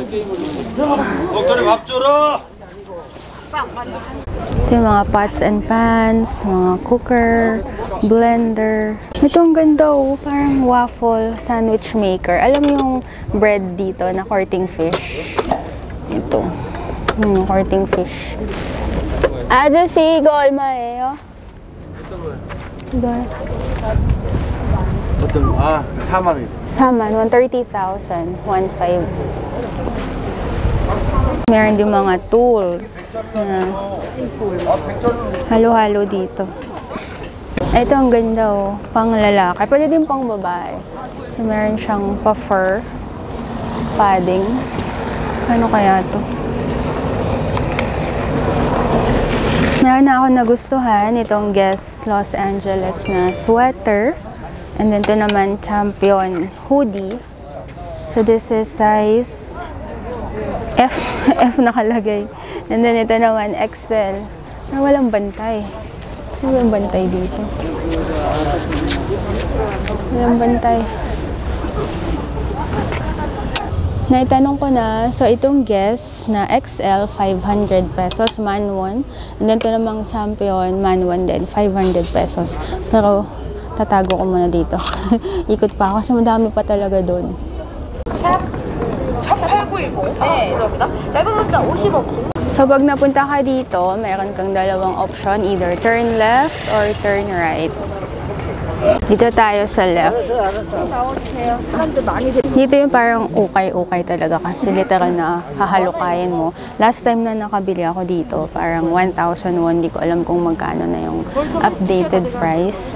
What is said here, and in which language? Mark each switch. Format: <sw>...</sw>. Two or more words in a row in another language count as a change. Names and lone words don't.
<tl>Ito yung mga</tl> <en>pots and pans,</en> <tl>mga cooker, blender. Ito ang ganda oh, parang waffle sandwich maker. Alam mo yung bread dito na</tl> <en>courting fish?</en> <tl>Ito.</tl> <en>Courting fish.</en> <ko>아저씨 이거 얼마예요? 이거 어떤 4만 원. 4만, 130,000, 1.5.</ko> <tl>Meron din mga tools. Halo-halo dito. Ito ang ganda oh, pang lalaki. Pwede din pang babae. So meron siyang pa-fur padding. Ano kaya to? Meron na ako nagustuhan itong Guess Los Angeles na sweater.</tl> <en>And then</en> <tl>ito naman Champion hoodie.</tl> <en>So this is size F.</en> <tl>F nakalagay.</tl> <en>And then</en> <tl>ito naman XL. Na walang bantay. Walang bantay dito. Walang bantay. Naitanong ko na, so itong Guess na XL, 500 pesos,</tl> <ko>만 원.</ko> <en>And then</en> <tl>ito namang Champion,</tl> <ko>만 원</ko> <tl>din, 500 pesos. Pero, tatago ko muna dito. Ikot pa ako kasi madami pa talaga doon.</tl> <ko>샵 1890. 죄송합니다. 짧은 문자 50원.</ko> <tl>So, pag napunta ka dito, meron kang dalawang option,</tl> <en>either turn left or turn right.</en> <tl>Dito tayo sa left. Dito yung parang ukay-ukay talaga kasi literal na hahalukayin mo. Last time na nakabili ako dito, parang 1,000 won. Hindi ko alam kung magkano na yung updated price.</tl>